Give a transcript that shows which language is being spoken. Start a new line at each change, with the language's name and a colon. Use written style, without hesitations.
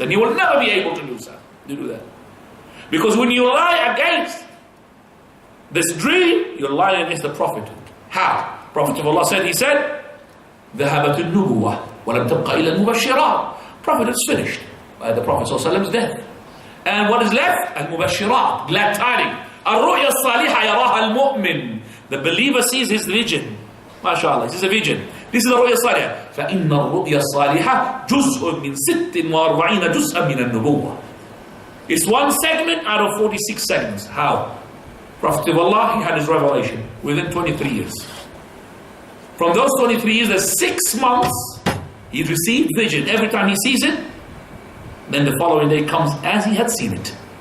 English: And he will never be able to do so. To do that. Because when you lie against this dream, you're lying against the Prophet. How? Prophet of Allah said, he said,
Arabic: ذَهَبَتِ النُّبُوَّةِ وَلَمْ تَبْقَ إِلَى الْمُبَشِّرَاتِ.
English: Prophet is finished by the Prophet ﷺ's death. And what is left? Al-Mubashirat, glad tidings.
Arabic: الرؤيا الصالحة يراها المؤمن.
English: The believer sees his vision. MashaAllah, this is a vision. This is the رؤيا الصالحة.
Arabic: فإن الرؤيا الصالحة جزء من 46 جزءا من النبوة.
English: It's one segment out of 46 segments. How? Prophet of Allah, he had his revelation within 23 years. From those 23 years, there's 6 months he received vision. Every time he sees it, then the following day comes as he had seen it.